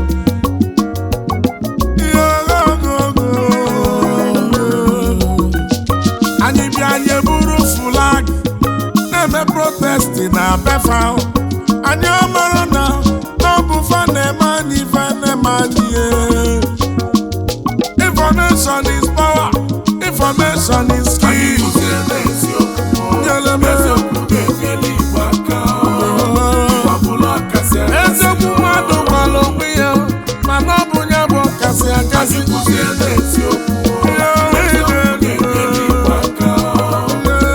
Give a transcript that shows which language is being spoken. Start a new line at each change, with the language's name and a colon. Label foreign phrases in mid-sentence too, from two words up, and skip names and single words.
Igbo: anyị bịa anyị eburu flag na-eme protesti na befa anyị ọmara na ọ bụ fa na-eme anyị ife na-eme anyị
English: information is power information is key
Igbo: eziokwu mmadụ gwara onwe ya mana ọ bụ ya bụ ọkasị akasị